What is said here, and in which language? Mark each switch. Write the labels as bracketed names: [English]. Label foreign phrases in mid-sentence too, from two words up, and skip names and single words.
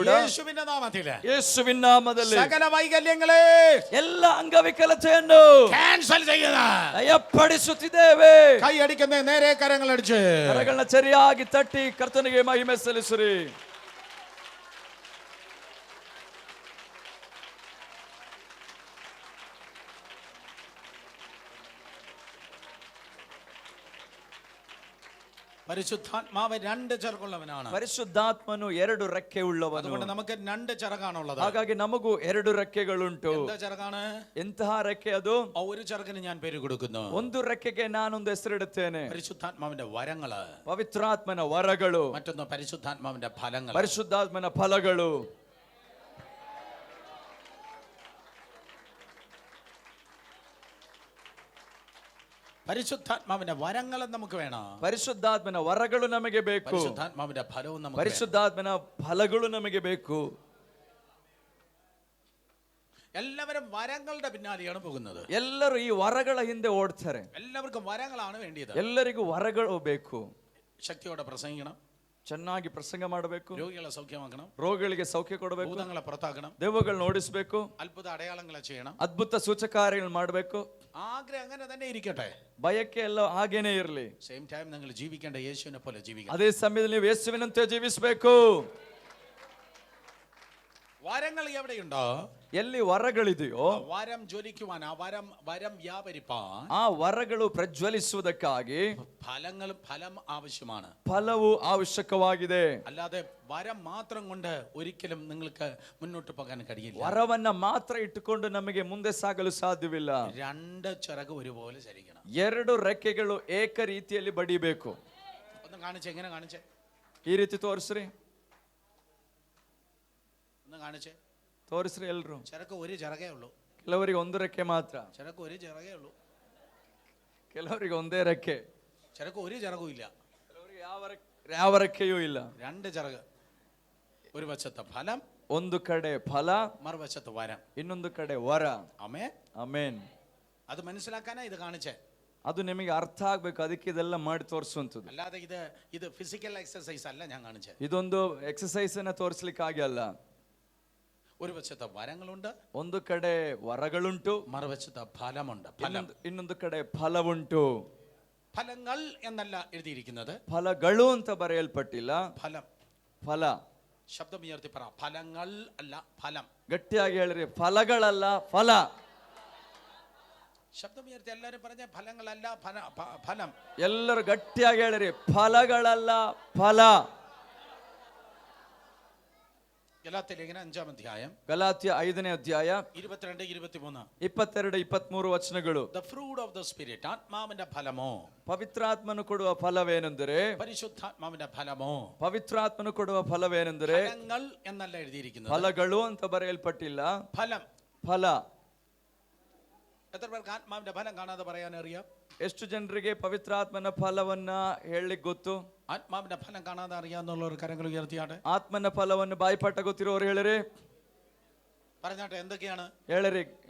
[Malayalam] യേശുവിന്റെ നാമത്തിൽ [Kannada] ಯೇಸುವಿನ ನಾಮದಲ್ಲಿ [Malayalam] സകല വൈകല്യങ്ങളെ [Kannada] ಎಲ್ಲ ಅಂಗವಿಕಲತೆಯನ್ನು [Malayalam] ಕ್ಯಾನ್ಸಲ್ ചെയ്യുക. [Kannada] ಲಯಪಡಿಸುತ್ತಿದ್ದೇವೆ. [Malayalam] കൈയടിക്കുന്ന നേരെ കരങ്ങളടിച്ച് [Kannada] ಕರಗಳನ್ನ ಸರಿಯಾಗಿ ತಟ್ಟಿ ಕರ್ತನಿಗೆ ಮಹಿಮೆ ಸಲ್ಲಿಸಿರಿ. [Malayalam] പരിശുദ്ധാത്മാവ് രണ്ട് ചിറകുള്ളവനാണ്. [Kannada] ಪರಿಶುದ್ಧಾತ್ಮನು ಎರಡು ರೆಕ್ಕೆ ಉಳ್ಳವನು. [Malayalam] അതുകൊണ്ട് നമുക്ക് രണ്ട് ചിറകാണുള്ളത്. [Kannada] ಹಾಗಾಗಿ ನಮಗೂ ಎರಡು ರೆಕ್ಕೆಗಳುಂಟು. [Malayalam] എന്താ ചിറകാണ്? [Kannada] ಎಂತಹ ರೆಕ್ಕೆ ಅದು? [Malayalam] ഒരു ചിറകിന് ഞാൻ പേര് കൊടുക്കുന്നു. [Kannada] ಒಂದು ರೆಕ್ಕೆಗೆ ನಾನೊಂದು ಹೆಸರಿಡುತ್ತೇನೆ. [Malayalam] പരിശുദ്ധാത്മാവിന്റെ വരങ്ങള്. [Kannada] ಪವಿತ್ರಾತ್ಮನ ವರಗಳು. [Malayalam] മറ്റൊന്ന് പരിശുദ്ധാത്മാവിന്റെ ഫലങ്ങൾ. [Kannada] ಪರಿಶುದ್ಧಾತ್ಮನ ಫಲಗಳು. [Malayalam] പരിശുദ്ധാത്മാവിന്റെ വരങ്ങൾ നമുക്ക് വേണം. [Kannada] ಪರಿಶುದ್ಧಾತ್ಮನ ವರಗಳು ನಮಗೆ ಬೇಕು. [Malayalam] പരിശുദ്ധാത്മാവിന്റെ ഫലവും നമുക്ക് വേണം. [Kannada] ಪರಿಶುದ್ಧಾತ್ಮನ ಫಲಗಳು ನಮಗೆ ಬೇಕು. [Malayalam] എല്ലാവരും വരങ്ങളുടെ പിന്നാലെയാണ് പോകുന്നത്. [Kannada] ಎಲ್ಲರೂ ಈ ವರಗಳ ಹಿಂದೆ ಓಡ್ತಾರೆ. [Malayalam] എല്ലാവർക്കും വരങ്ങളാണ് വേണ്ടിയത്. [Kannada] ಎಲ್ಲರಿಗೂ ವರಗಳು ಬೇಕು. [Malayalam] ശക്തിയോടെ പ്രസംഗിക്കണം, [Kannada] ಚೆನ್ನಾಗಿ ಪ್ರಸಂಗ ಮಾಡಬೇಕು, [Malayalam] രോഗികളെ സൗഖ്യമാക്കണം, [Kannada] ರೋಗಿಗಳಿಗೆ ಸೌಖ್ಯ ಕೊಡಬೇಕು, [Malayalam] ഭൂതങ്ങളെ പുറത്താക്കണം, [Kannada] ದೆವ್ವಗಳನ್ನ ಓಡಿಸಬೇಕು, [Malayalam] അത്ഭുത അടയാളങ്ങളെ ചെയ്യണം, [Kannada] ಅದ್ಭುತ ಸೂಚಕಾರ್ಯಗಳು ಮಾಡಬೇಕು. [Malayalam] ആഗ്രഹം അങ്ങനെ തന്നെ ഇരിക്കട്ടെ. [Kannada] ಬಯಕೆ ಎಲ್ಲ ಹಾಗೇನೆ ಇರಲಿ. [English] same time [Malayalam] നിങ്ങൾ ജീവിക്കേണ്ട യേശുവിനെ പോലെ ജീവിക്കണം. [Kannada] ಅದೇ ಸಮಯದಲ್ಲಿ ನೀವು ಯೇಸುವಿನಂತೆ ಜೀವಿಸಬೇಕು. [Malayalam] വരങ്ങൾ എവിടെയുണ്ടോ, [Kannada] ಎಲ್ಲಿ ವರಗಳಿದೆಯೋ [Malayalam] വരം ജ്വലിക്കുവാൻ, ആ വരം വ്യാപരിപ്പാൻ, [Kannada] ಆ ವರಗಳು ಪ್ರಜ್ವಲಿಸುವುದಕ್ಕಾಗಿ [Malayalam] ഫലം ആവശ്യമാണ്. [Kannada] ಫಲವು ಅವಶ್ಯಕವಾಗಿದೆ. [Malayalam] അല്ലാതെ വരം മാത്രം കൊണ്ട് ഒരിക്കലും നിങ്ങൾക്ക് മുന്നോട്ട് പോകാൻ കഴിയില്ല. [Kannada] ವರವನ್ನ ಮಾತ್ರ ಇಟ್ಟುಕೊಂಡು ನಮಗೆ ಮುಂದೆ ಸಾಗಲು ಸಾಧ್ಯವಿಲ್ಲ. [Malayalam] രണ്ട് ചിറക് ഒരുപോലെ ചലിക്കണം. [Kannada] ಎರಡು ರೆಕ್ಕೆಗಳು ಏಕ ರೀತಿಯಲ್ಲಿ ಬಡಿಬೇಕು. [Malayalam] ഒന്ന് കാണിച്ചേ, എങ്ങനെ കാണിച്ചേ? [Kannada] ಈ ರೀತಿ ತೋರಿಸ್ರಿ, [Malayalam] ഒന്ന് കാണിച്ചേ, [Kannada] ತೋರಿಸ್ರಿ ಎಲ್ರು. [Malayalam] ചിറക്ക് ഒരു ചിറകേ ഉള്ളൂ. [Kannada] ಕೆಲವರಿಗೆ ಒಂದು ರೆಕ್ಕೆ ಮಾತ್ರ, [Malayalam] ചിറക്ക് ഒരു ചിറകേ ഉള്ളൂ. [Kannada] ಕೆಲವರಿಗೆ ಒಂದೇ ರೆಕ್ಕೆ, [Malayalam] ചിറക്ക് ഒരു ചിറകും ഇല്ല. [Kannada] ಕೆಲವರಿಗೆ ಯಾವ ರೆಕ್ಕೆಯೂ ಇಲ್ಲ. [Malayalam] രണ്ട് ചിറക്, ഒരു വശത്തെ ഫലം, [Kannada] ಒಂದು ಕಡೆ ಫಲ, [Malayalam] മറുവശത്ത് വരം, [Kannada] ಇನ್ನೊಂದು ಕಡೆ ವರ. [Malayalam] ആമേൻ. [Kannada] ಆಮೇನ್. [Malayalam] അത് മനസ്സിലാക്കാനാ ഇത് കാണിച്ചേ. [Kannada] ಅದು ನಿಮಗೆ ಅರ್ಥ ಆಗ್ಬೇಕು, ಅದಕ್ಕೆ ಇದೆಲ್ಲ ಮಾಡಿ ತೋರಿಸುವಂಥದ್ದು. [Malayalam] അല്ലാതെ ഇത് [English] physical exercise [Malayalam] അല്ല ഞാൻ കാണിച്ചേ. [Kannada] ಇದೊಂದು ಎಕ್ಸಸೈಸ್ ಅನ್ನ ತೋರಿಸ್ಲಿಕ್ಕೆ ಆಗಲ್ಲ. [Malayalam] ഒരു വശത്തെ വരങ്ങളുണ്ട്, [Kannada] ಒಂದು ಕಡೆ ವರಗಳುಂಟು, [Malayalam] മറുവശത്തെ ഫലമുണ്ട്. [Kannada] ಇನ್ನೊಂದು ಕಡೆ ಫಲವುಂಟು. [Malayalam] ഫലങ്ങൾ എന്നല്ല എഴുതിയിരിക്കുന്നത്, [Kannada] ಫಲಗಳು ಅಂತ ಬರೆಯಲ್ಪಟ್ಟಿಲ್ಲ. [Malayalam] ഫലം. [Kannada] ಫಲ. [Malayalam] ശബ്ദം ഉയർത്തി പറ, ഫലങ്ങൾ അല്ല ഫലം. [Kannada] ಗಟ್ಟಿಯಾಗಿ ಹೇಳ್ರಿ, ಫಲಗಳಲ್ಲ ಫಲ. [Malayalam] ശബ്ദം ഉയർത്തി എല്ലാവരും പറഞ്ഞ ഫലങ്ങളല്ല ഫലം. [Kannada] ಎಲ್ಲರೂ ಗಟ್ಟಿಯಾಗಿ ಹೇಳ್ರಿ, ಫಲಗಳಲ್ಲ ಫಲ. [Malayalam] ഗലാത്യ ലേഖനം 5-ാം അധ്യായം, [Kannada] ಗಲಾತ್ಯ 5ನೇ ಅಧ್ಯಾಯ [Malayalam] 22-23 [Kannada] 22-23 ವಚನಗಳು. [English] The fruit of the spirit, [Malayalam] ആത്മാവിന്റെ ഫലമോ, [Kannada] ಪವಿತ್ರಾತ್ಮನು ಕೊಡುವ ಫಲವೇನೆಂದರೆ, [Malayalam] പരിശുദ്ധാത്മാവിന്റെ ഫലമോ, [Kannada] ಪವಿತ್ರಾತ್ಮನು ಕೊಡುವ ಫಲವೇನೆಂದರೆ, [Malayalam] ഫലങ്ങൾ എന്നല്ല എഴുതിയിരിക്കുന്നത്, [Kannada] ಫಲಗಳು ಅಂತ ಬರೆಯಲ್ಪಟ್ಟಿಲ್ಲ, [Malayalam] ഫലം. [Kannada] ಫಲ. [Malayalam] എത്ര പേർക്ക് ആത്മാവിന്റെ ഫലം കാണാതെ പറയാൻ അറിയാം? [Kannada] ಎಷ್ಟು ಜನರಿಗೆ ಪವಿತ್ರಾತ್ಮನ ಫಲವನ್ನ ಹೇಳಲಿಕ್ಕೆ ಗೊತ್ತು? [Malayalam] ആത്മാവിന്റെ ഫലം കാണാതെ അറിയാവുന്നവർ കരങ്ങൾ ഉയർത്തിയാട്ടെ. [Kannada] ಆತ್ಮನ ಫಲವನ್ನು ಬಾಯ್ಪಾಠ ಗೊತ್ತಿರೋರು ಹೇಳಿರಿ, [Malayalam] പറഞ്ഞാട്ടെ എന്തൊക്കെയാണ്? [Kannada] ಹೇಳಿರಿ.